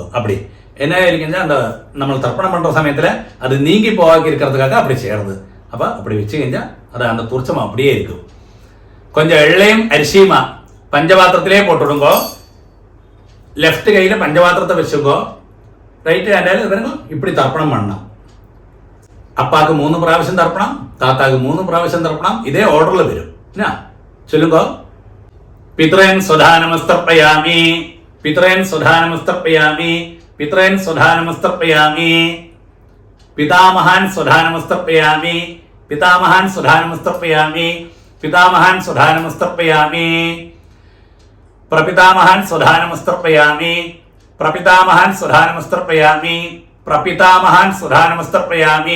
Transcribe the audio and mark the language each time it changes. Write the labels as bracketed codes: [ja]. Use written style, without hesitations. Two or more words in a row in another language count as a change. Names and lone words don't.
[ta] அப்படி என்ன இருக்குங்க, அந்த நம்ம தர்ப்பணம் பண்ற சமயத்தில் அது நீங்கி போவாக்கி இருக்கிறதுக்காக அப்படி செய்யறது. அப்போ அப்படி வச்சுக்கிஞ்சா அது அந்த கூர்ச்சம் அப்படியே இருக்கும். கொஞ்சம் எள்ளையும் அரிசியுமா பஞ்சபாத்திரத்திலே போட்டுடுங்கோ. லெஃப்ட் கையில் பஞ்சபாத்திரத்தை வச்சுக்கோ. [en] right handal [ta] பாருங்க, இப்படி தர்ப்பணம் பண்ணலாம். [ml] அப்பாவுக்கு 3 പ്രാവശ്യം തർപ്പണം, താത്താക്ക് 3 പ്രാവശ്യം തർപ്പണം. ഇതേ ഓർഡറിൽ വരും. [sa] ചൊല്ലുമ്പോ പിതൃൻ സ്വധാനമസ്തർപ്പയാമി, പിതൃൻ സ്വധാനമസ്തർപ്പയാമി, പിതൃൻ സ്വധാനമസ്തർപ്പയാമി, പിതാമഹാൻ സ്വധാനമസ്തർപ്പയാമി, പിതാമഹാൻ സ്വധാനമസ്തർപ്പയാമി, പിതാമഹാൻ സ്വധാനമസ്തർപ്പയാമി, പ്രപിതാമഹാൻ സ്വധാനമസ്തർപ്പയാമി, പ്രപിതാമഹാൻ സ്വധാനമസ്തർപ്പയാമി, പ്രപിതാമഹാൻ സ്വധാനമസ്തർപ്പയാമി.